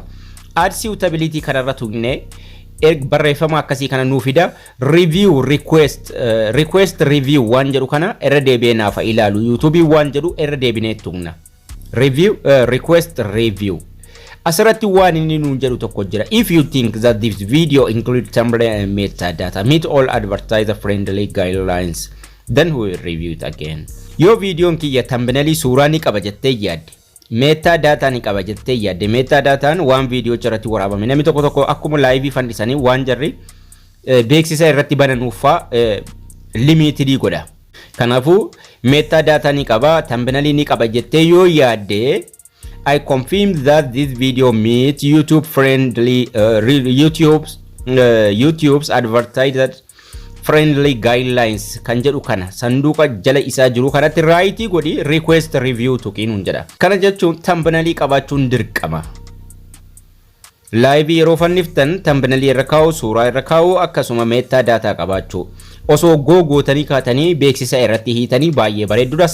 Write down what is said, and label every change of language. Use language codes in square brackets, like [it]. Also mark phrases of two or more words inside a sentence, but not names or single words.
[om] RCutability kanarra tuqne barreeffama akkasii kana nuuf fida [en] review request review [om] waan jedhu kana irra deebi'ee naaf ilaalu YouTubein waan jedhu irra deebinee tuqna. [en] Review request review [om] asirratti waan inni nuun jedhu tokko jira. [en] If you think that this video includes thumbnail and metadata meet all advertiser friendly guidelines then we will review it again. [om] Yo videoon kiyya thumbnail suuraa ni qaba jettee yaadde metadata ni qaba jettee yaadde metadataan waan video irratti waraabame namni tokko akkuma live fandisanii waan jarri beeksisa irratti bananuufa limited godha. Kanaafuu metadata ni qaba thumbnail ni qaba jettee yoo yaadde [en] I confirm that this video meets YouTube friendly YouTube's advertiser friendly guidelines [om] kan jedhu kana sanduuqa jala isaa jiru kanatti right godhi request review tuqinuun jedha. Kana jechuun thumbnail qabaachuun dirqama. Live yeroo fanniftan thumbnail irra kaa'u suuraa irra kaa'u akkasuma metadata qabaachuu osoo gootanii kaatanii beeksisa irratti hiitanii baay'ee bareedudha.